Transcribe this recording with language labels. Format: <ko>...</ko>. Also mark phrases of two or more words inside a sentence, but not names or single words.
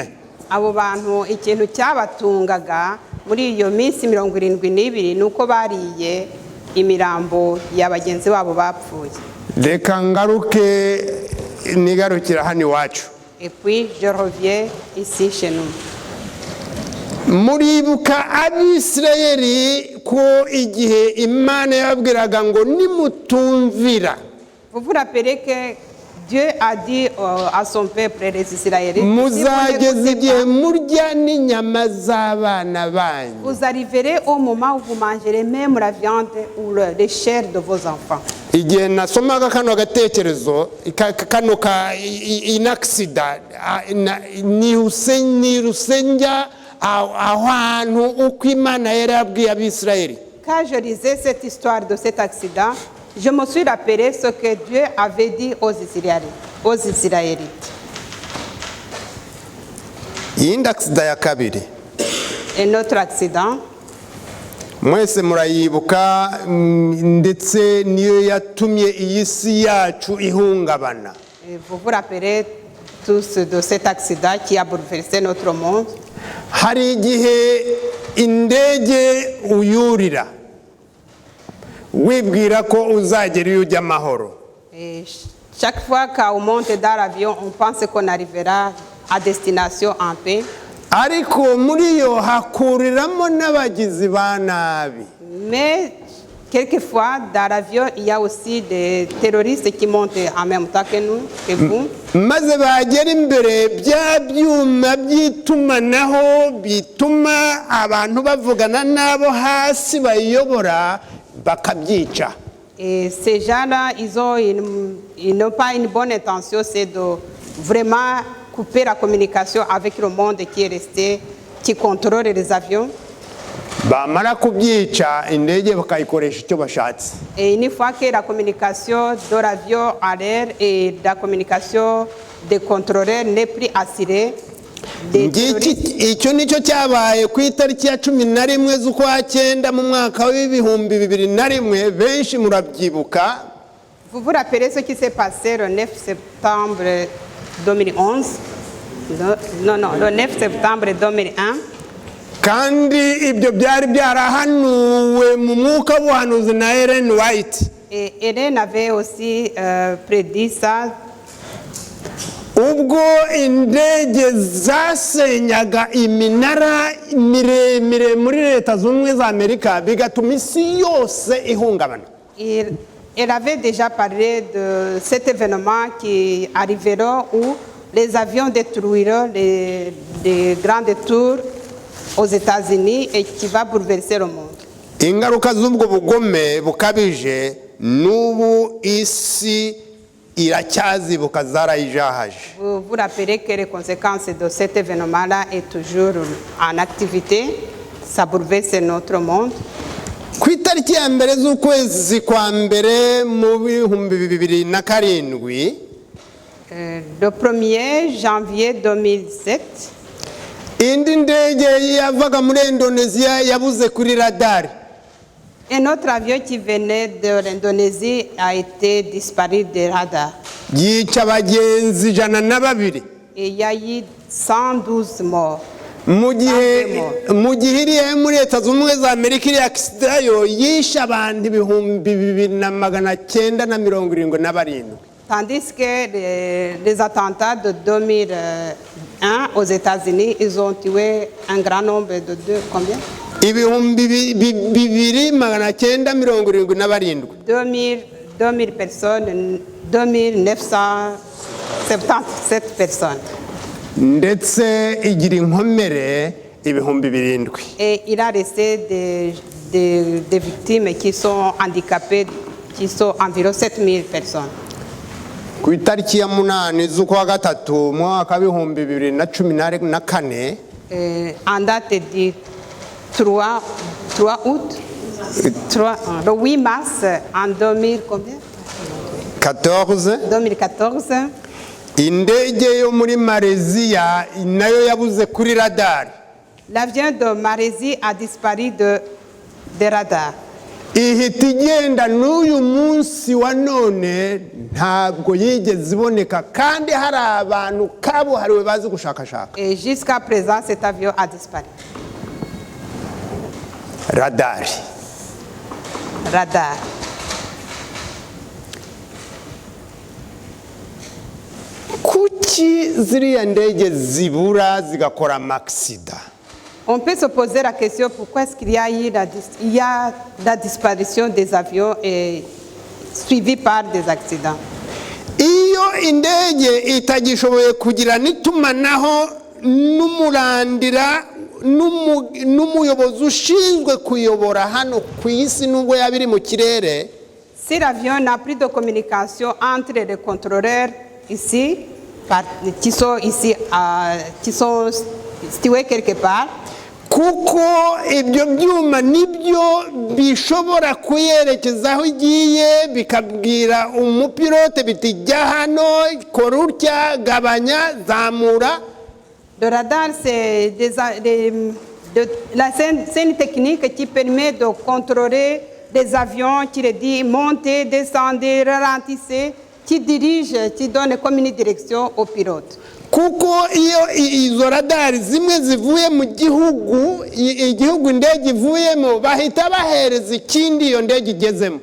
<rw>Abo bantu ikintu cyabatungaga muri iyo minsi 72 nuko bariye imirambo ya bagenzi babo bapfuye. Reka ngaruke nigarukira hano iwacu.</rw> <fr>et puis je reviens ici chez nous.</fr> <rw>muribuka abisirayeli ko igihe imana yababwiraga ngo nimutumvira</rw> <fr>Vous vous rappelez que Dieu a dit à son peuple, les Israélites, si vous</fr> <rw>muzageza</rw> <fr>n'écoutez</fr> <rw>igihe</rw> <fr>pas,</fr> <rw>murya n'inyama z'abana banyu</rw> <fr>vous arriverez au moment où vous mangerez même la viande ou les chairs de vos enfants.</fr> <rw>igihe nasomaga kano gatekerezo kano ka inaksida niruse njya ahantu uko imana yari yabwiye abisirayeli.</rw> <fr>Quand je lisais cette histoire de cet accident, je me suis rappelé ce que Dieu avait dit aux Israélites.</fr> <rw>iyindi aksida ya kabiri</rw> <fr>Un autre accident,</fr> <rw>mwese murayibuka ndetse niyo yatumye iyi si yacu ihungabana.</rw> <fr>et vous vous rappelez tous de cet accident qui a bouleversé notre monde.</fr> <rw>hari igihe indege uyurira wibwira ko uzagera iyo ujya amahoro</rw> <fr>Et chaque fois qu'on monte dans l'avion, on pense qu'on arrivera à destination en paix.</fr> <rw>ariko muri yo hakuriramo n'abagizi ba nabi.</rw> <fr>Mais quelquefois, dans l'avion, il y a aussi des terroristes qui montent en même temps que nous, que vous.</fr> <rw>maze bagera imbere bya byuma by'itumanaho bituma abantu bavugana n'abo hasi bayiyobora bakabyica.</rw> <fr>Et ces gens-là, ils n'ont pas une bonne intention, c'est de vraiment couper la communication avec le monde qui est resté, qui contrôle les avions.</fr> <rw>bamara kubyica indege bakayikoresha icyo bashatse.</rw> <fr>Et une fois que la communication de l'avion à l'air et la communication des contrôleurs n'est plus assurée, des terroristes,</fr> <rw>icyo nicyo cyabaye ku itariki ya 11 z'ukwa cyenda mu mwaka w'ibihumbi 2001 benshi murabyibuka.</rw> <fr>vous vous rappelez ce qui s'est passé le 9 septembre 2011? Non, le 9 septembre 2001.</fr> <rw>kandi ibyo byari byarahanuwe mu mwuka w'ubuhanuzi na Ellen White.</rw> <fr>Et Hélène avait aussi prédit ça.</fr> <rw>ubwo indege zasenyaga iminara miremire muri leta z'ubumwe za Amerika bigatuma isi yose ihungabana.</rw> <fr>Elle avait déjà parlé de cet événement qui arrivera où les avions détruiront des grandes tours aux États-Unis et qui va bouleverser le monde.</fr> <rw>ingaruka z'ubwo bugome bukabije n'ubu isi iracyazibuka zarayijahaje.</rw> <fr>Vous vous rappelez que les conséquences de cet événement-là est toujours en activité. Ça bouleverse notre monde.</fr> <rw>ku itariki ya mbere z'ukwezi kwa mbere mu bihumbi 2007</rw> <fr>Le 1er janvier 2007,</fr> <rw>indi ndege yavaga muri Indonesia yabuze kuri radari.</rw> <fr>un autre avion qui venait de l'Indonésie a été disparu des radars.</fr> <rw>yica abagenzi 102.</rw> <fr>Et il y a eu 112 morts.</fr> <rw>mu gihe iriya muri leta z'ubumwe za Amerika iri agisida yo yishe abantu 2977.</rw> <fr>Tandis que les attentats de 2001 aux États-Unis, ils ont tué un grand nombre de combien? 2977. 2000 personnes, 2977 personnes.</fr> <rw>ndetse igira inkomere 7,000.</rw> <fr>Et il a resté des victimes qui sont handicapées, qui sont environ 7000 personnes.</fr> <rw>ku itariki ya 8 z'ukwa gatatu mu mwaka w'ibihumbi 2014</rw> <fr>En date du 3 août, le 8 mars en 2014,</fr> <rw>indege yo muri Malaysia nayo yabuze kuri radari.</rw> <fr>l'avion de Malaisie a disparu des radars.</fr> <rw>ihita igenda n'uyu munsi wa none ntabwo yigeze iboneka kandi hari abantu kabuhariwe bazi gushakashaka.</rw> <fr>Et jusqu'à présent, cet avion a disparu.</fr> <rw>radari.</rw> <fr>Radar.</fr> <rw>kuki kuki ziriya ndege zibura zigakora amakisida?</rw> <fr>On peut se poser la question pourquoi est-ce qu'il y a eu la disparition des avions et suivie par des accidents.</fr> <rw>Iyo indege itagishoboye kugira n'itumanaho n'umurandira n'umuyobozi ushinzwe kuyobora hano ku isi nubwo yabiri mu kirere.</rw> <fr>Si l'avion n'a plus de communication entre les contrôleurs ici, qui sont ici, qui sont situés quelque part,</fr> <rw>kuko ibyo byuma nibyo bishobora kuyerekeza aho igiye bikabwira umupilote biti jya hano kora utya gabanya zamura.</rw> <fr>le radar c'est une technique qui permet de contrôler les avions, qui les dit montez, descendez, ralentissez, qui dirige, qui donne comme une direction au pilote.</fr> <rw>Kuko iyo izo radari zimwe zivuye mu gihugu igihugu indege ivuyemo bahita bahereza ikindi iyo ndege igezemo.</rw>